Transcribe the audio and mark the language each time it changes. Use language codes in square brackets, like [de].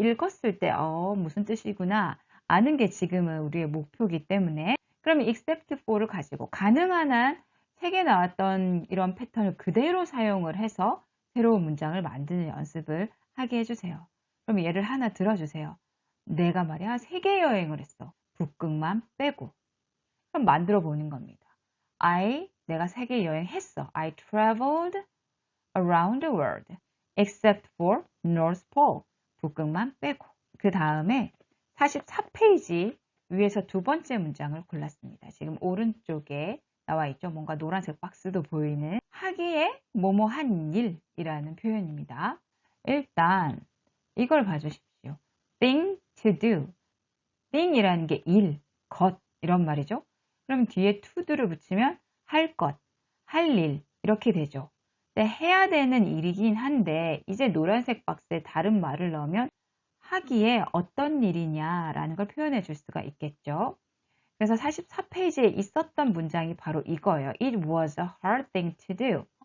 [ko] 읽었을 때 무슨 뜻이구나 아는 게 지금은 우리의 목표이기 때문에, 그러면 except for를 가지고 가능한 한 책에 나왔던 이런 패턴을 그대로 사용을 해서 새로운 문장을 만드는 연습을 하게 해주세요. 그럼 예를 하나 들어주세요. 내가 말이야 세계 여행을 했어. 북극만 빼고. 그럼 만들어 보는 겁니다. 내가 세계 여행했어. [en] I traveled around the world except for North Pole. [ko] 북극만 빼고. 그 다음에 44페이지 위에서 두 번째 문장을 골랐습니다. 지금 오른쪽에 나와 있죠. 뭔가 노란색 박스도 보이는 하기에 뭐뭐 한 일이라는 표현입니다. 일단 이걸 봐주십시오. thing to do. thing이라는 게 일, 것 이런 말이죠. 그럼 뒤에 to do를 붙이면 할 것, 할 일 이렇게 되죠. 근데 해야 되는 일이긴 한데 이제 노란색 박스에 다른 말을 넣으면 하기에 어떤 일이냐라는 걸 표현해 줄 수가 있겠죠. 그래서 44페이지에 있었던 문장이 바로 이거예요. [en] It was a hard thing to do.